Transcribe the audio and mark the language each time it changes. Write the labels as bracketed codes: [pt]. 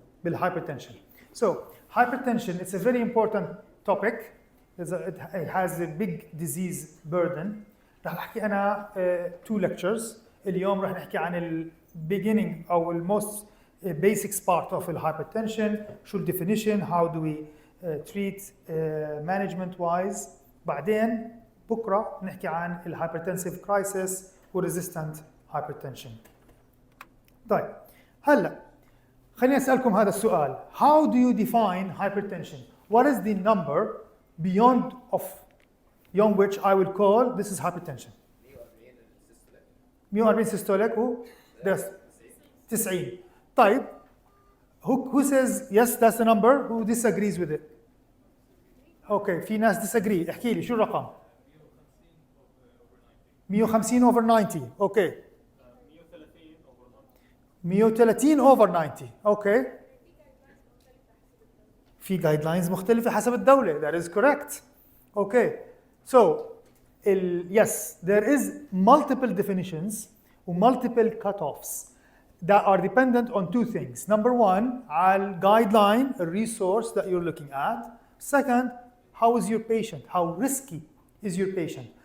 [en] بالhypertension. So hypertension, it's a very important topic. It has a big disease burden. [ar] رح احكي انا [en] two lectures. [ar] اليوم رح نحكي عن ال [en] beginning [ar] او ال [en] most basics part of the hypertension. [ar] شو ال [en] definition, how do we treat management wise. [ar] بعدين بكره نحكي عن ال [en] hypertensive crisis [ar] و [en] resistant hypertension. [ar] طيب هلا خليني اسالكم هذا السؤال. [en] How do you define hypertension? What is the number beyond which I will call this is hypertension? 140 systolic و 90. طيب who says yes that's the number? Who disagrees with it? Okay, [ar] في ناس [en] disagree. [ar] احكي لي شو الرقم؟ 150 over 90. [en] Okay. 130 over 90. Okay. [ar] في guidelines مختلفة حسب الدولة. [en] That is correct. Okay. So, yes, there is multiple definitions و multiple cutoffs that are dependent on two things. Number one, على guideline, a resource that you're looking at. Second, how is your patient? How risky is your patient?